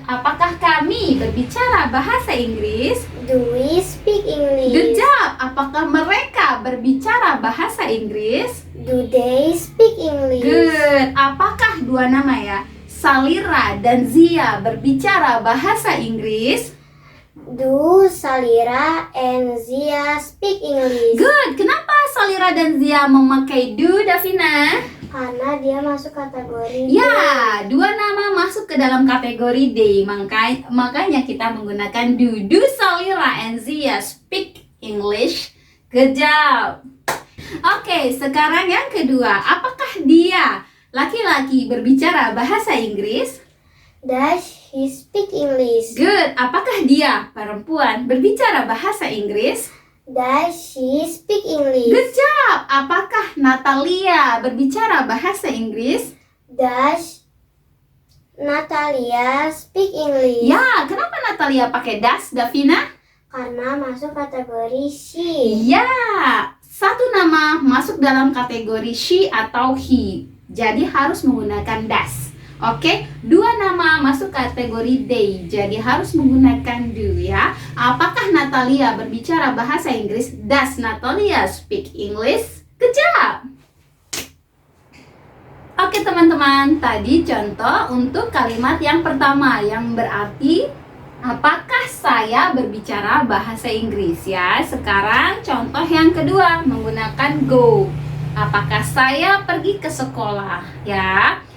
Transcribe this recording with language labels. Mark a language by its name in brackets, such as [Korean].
[Indonesian] Apakah kami berbicara bahasa Inggris? [English] Do we speak English? Good job. [Indonesian] Apakah mereka berbicara bahasa Inggris? [English] Do they speak English? Good. [Indonesian] Apakah dua nama ya, Salira dan Zia berbicara bahasa Inggris? [English] Do Salira and Zia speak English? Good. [Indonesian] Kenapa Salira dan Zia memakai do, Davina? Karena dia masuk kategori Ya, dua nama masuk ke dalam kategori they. Makanya kita menggunakan do. [English] Do Salira and Zia speak English? Good job. [Indonesian] Oke, sekarang yang kedua. Apakah dia laki-laki berbicara bahasa Inggris? [English] Does he speak English? Good. [Indonesian] Apakah dia perempuan berbicara bahasa Inggris? [English] Does she speak English? Good job. [Indonesian] Apakah Natalia berbicara bahasa Inggris? [English] Does Natalia speak English? [Indonesian] Ya, kenapa Natalia pakai das, Davina? karena masuk kategori she. Ya, satu nama masuk dalam kategori she atau he. Jadi harus menggunakan das. Oke, dua nama masuk kategori they. Jadi harus menggunakan do ya. Apakah Natalia berbicara bahasa Inggris? [English] Does Natalia speak English? Good job. [Indonesian] Oke teman-teman, tadi contoh untuk kalimat yang pertama yang berarti apakah saya berbicara bahasa Inggris ya. Sekarang contoh yang kedua menggunakan go. Apakah saya pergi ke sekolah ya.